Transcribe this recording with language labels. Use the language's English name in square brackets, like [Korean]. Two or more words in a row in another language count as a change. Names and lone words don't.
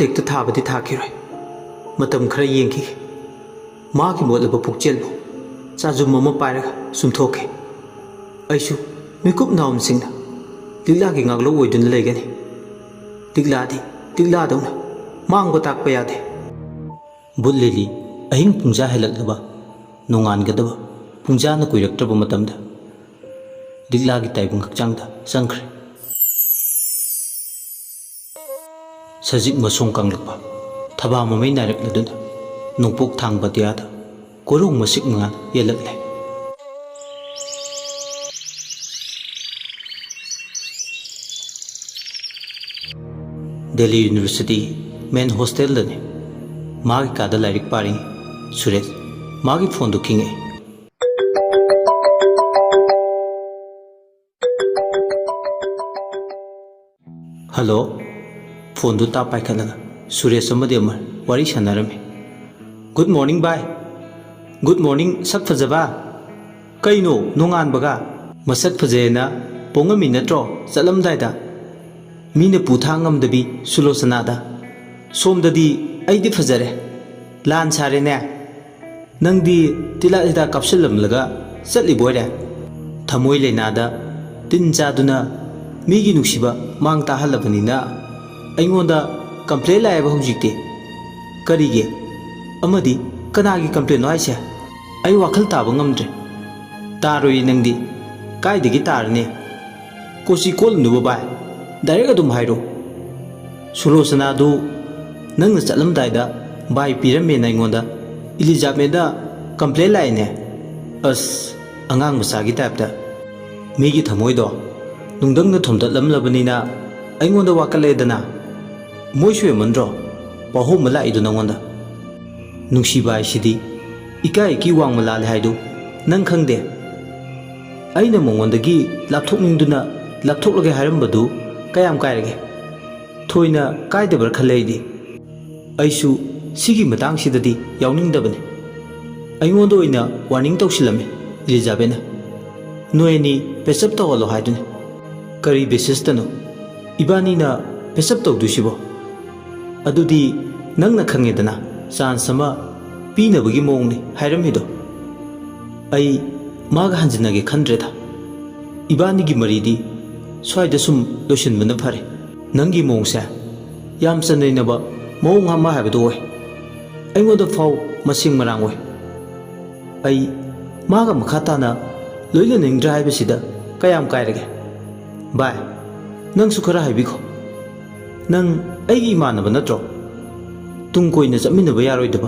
[Manipuri] hekta thabadi thakiroi matam khara yengki magi motlaba pukchelbu chajum mama pairaga sumthoke aisu mikup naumsingna diglagi ngaglo oiduna leigani digladi digladawna mangba takpa yade butlili ahing pungja helaklaba nongangadaba pungjana kuiraktraba matamda diglagi taibung hakchangda sangkhre sajik masong kanglakpa thaba mamai narakladuna nongpok thangba diada korong masik ngan yelakle Delhi University main hostel dane magi kada lairik pari Suresh magi phone do kinge hello phone do ta pai khalaga Suresh amade amar wari sanarame [English] good morning bye good morning [Manipuri] sak phajaba kaino nongan baga masak phajena pongami natro chalam daida मीने पुथांगमदबी सुलोचनादा सोमददी आइदि फजरे लान सारेने नंगदी तिला इदा कपसलमलगा चटली बोरे थमोय लेनादा तिन चादुना मीगी नुक्सिबा मांग ताहलबनिना अइंगोंदा कंप्लेन लायबा हुजिक्ते करिगे अमदी कनागी कंप्लेन आइसे अइ वाखल ताबा ngamdre तारोय नंगदी काइदगी तारने कोसी कोल नुबा बाय Direct adum hairo Sulochana do nangna chalamdaida bai pirame naingonda Elizabeth da complain laine as angang masagi type da migi thamoi do nungdangna thomdatlam labanina aingonda wakaledana moiswe mandro paho mala idu nangonda nungsi bai sidi ikai ki wang malal haidu nang khangde aina mongondagi lapthokningduna lapthoklage hairam kayam kairage thoina kaidabar khaleidi aisu sigi matang sidadi yawning dabane aingondo ina warning tawsilame Elizabeth noeni pesap tawalo haidune Kari basis-tano ibani-na pesap tawdusibo adudi nangna khangedana chance ama pinabagi mawngni hairamido ai maga hanjinage khandreda ibani-gi maridi swaida sum losinbana phare nangi mawngse yam chanainaba mawng ama haibado oi aingoda faw masing marang oi ai maga makhatana loina ningdra haibasida kayam kairage bai nang su khara haibiko nang aigi imanaba natro tung koina chaminaba yaroidaba